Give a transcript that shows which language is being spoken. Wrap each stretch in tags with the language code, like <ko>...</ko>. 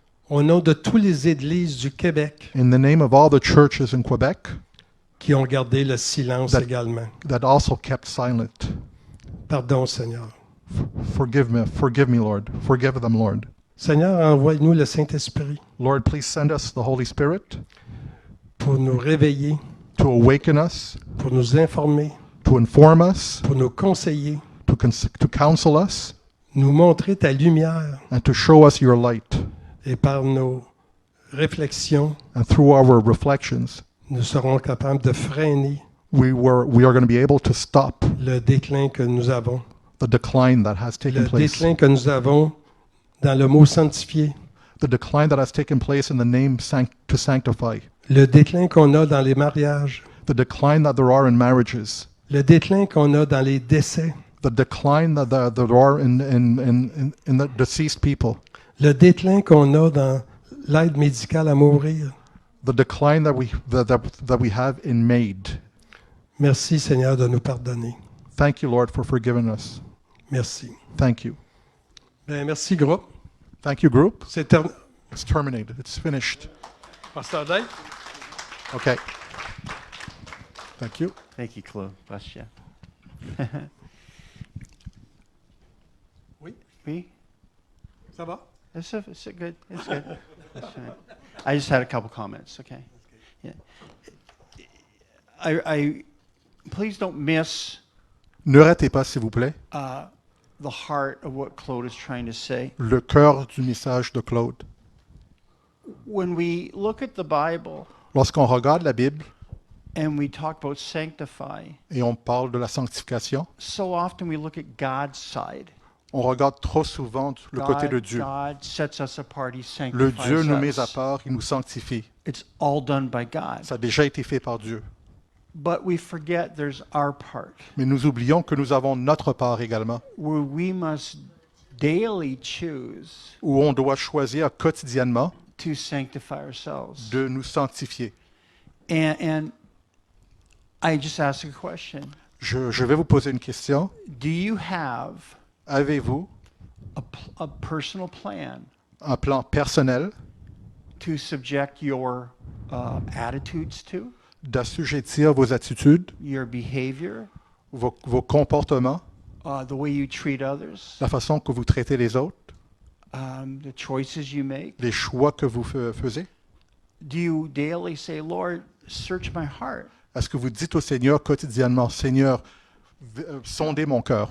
<fr>au nom de toutes les églises du Québec</fr> <en>in the name of all the churches in Quebec</en> <fr>qui ont gardé le silence également.</fr> <en>that also kept silent.</en> <fr>Pardon, Seigneur.</fr> <en>Forgive me, Lord. Forgive them, Lord.</en> <fr>Seigneur, envoie-nous le Saint-Esprit</fr> <en>Lord, please send us the Holy Spirit</en> <fr>pour nous réveiller,</fr> <en>to awaken us,</en> <fr>pour nous informer,</fr> <en>to inform us,</en> <fr>pour nous conseiller,</fr> <en>to to counsel us</en> <fr>nous montrer ta lumière</fr> <en>and to show us your light.</en> <fr>et par nos réflexions,</fr> <en>And through our reflections,</en> <fr>nous serons capables de freiner</fr> <en>we are going to be able to stop</en> <fr>le déclin que nous avons.</fr> <en>the decline that has taken</en> <fr>Le</fr> <en>place.</en> <fr>déclin que nous avons dans le mot sanctifié.</fr> <en>The decline that has taken place in the name to sanctify.</en> <fr>Le déclin qu'on a dans les mariages.</fr> <en>The decline that there are in marriages.</en> <fr>Le déclin qu'on a dans les décès.</fr> <en>The decline that there are in the deceased people.</en> <fr>Le déclin qu'on a dans l'aide médicale à mourir.</fr> <en>The decline that we have in MAID.</en> <fr>Merci Seigneur de nous pardonner.</fr> <en>Thank you, Lord, for forgiving us.</en> <fr>Merci.</fr> <en>Thank you.</en> <fr>Bien, merci groupe.</fr> <en>Thank you, group.</en> <fr>C'est terminé.</fr> <en>It's terminated. It's finished.</en> <fr>Pasteur Dave?</fr> <en>Okay. Thank you. Thank you, Claude. Bless you.</en> <fr>Oui,</fr> <en>Me?</en> <fr>ça va?</fr> <en>It's good. It's good. That's fine. I just had a couple comments. Okay. Yeah. I please don't miss</en> <fr>Ne ratez pas, s'il vous plaît,</fr> <en>the heart of what Claude is trying to say.</en> <fr>le cœur du message de Claude.</fr> <en>When we look at the Bible</en> <fr>Lorsqu'on regarde la Bible</fr> <en>and we talk about sanctify,</en> <fr>et on parle de la sanctification,</fr> <en>so often we look at God's side.</en> <fr>on regarde trop souvent le côté de Dieu.</fr> <en>God sets us apart. He</en> <fr>Le</fr> <en>sanctifies</en> <fr>Dieu nous met à</fr> <en>us.</en> <fr>part, il nous sanctifie.</fr> <en>It's all done by God.</en> <fr>Ça a déjà été fait par Dieu.</fr> <en>But we forget there's our part,</en> <fr>Mais nous oublions que nous avons notre part également,</fr> <en>where we must daily choose</en> <fr>où on doit choisir quotidiennement</fr> <en>to sanctify ourselves.</en> <fr>de nous sanctifier.</fr> <en>And I just ask a question.</en> <fr>Je vais vous poser une question.</fr> <en>Do you have</en> <fr>Avez-vous</fr> <en>a personal plan</en> <fr>un plan personnel</fr> <en>to subject your attitudes to,</en> <fr>d'assujettir vos attitudes,</fr> <en>your behavior,</en> <fr>vos comportements,</fr> <en>the way you treat others,</en> <fr>la façon que vous traitez les autres,</fr> <en>the choices you make?</en> <fr>les choix que vous faisiez?</fr> <en>Do you daily say, Lord, search my heart?</en> <fr>Est-ce que vous dites au Seigneur quotidiennement, Seigneur, sondez mon cœur?</fr>